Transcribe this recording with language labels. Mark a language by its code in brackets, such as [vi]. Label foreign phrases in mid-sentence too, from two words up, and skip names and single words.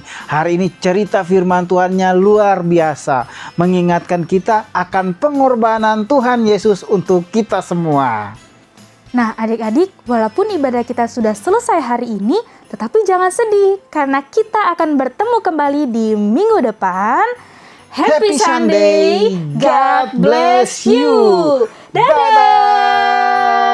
[id] Hari ini cerita firman Tuhannya luar biasa, mengingatkan kita akan pengorbanan Tuhan Yesus untuk kita semua. Nah adik-adik, walaupun ibadah kita sudah selesai hari ini, tetapi jangan sedih karena kita akan bertemu kembali di minggu depan. [en] Happy Sunday, God bless you. [id] Dadah! [en] Bye-bye.